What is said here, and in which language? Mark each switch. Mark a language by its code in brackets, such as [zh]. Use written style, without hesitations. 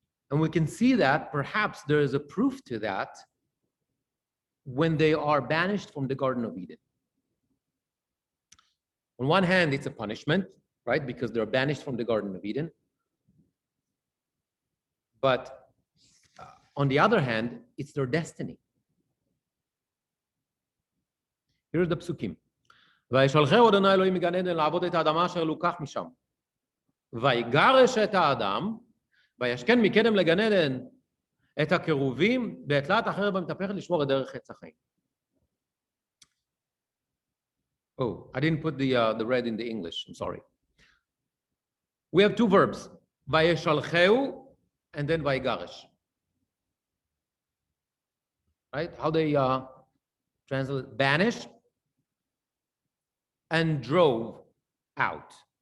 [en] And we can see that perhaps there is a proof to that when they are banished from the Garden of Eden. On one hand, it's a punishment. right? Because they're banished from the Garden of Eden. But on the other hand, it's their destiny. Here's the psukim. [he] וישלחהו אדוני אלוהים מגן עדן לעבוד את האדמה אשר לוקח משם. ויגרש את האדם, וישכן מקדם לגן עדן את הקירובים, ואת תלת החרב המתהפכת לשמור את דרך עץ החיים. [en] Oh, I didn't put the red in the English. I'm sorry. We have two verbs, וישלחהו and then ויגרש. Right? How they translate banished and drove out.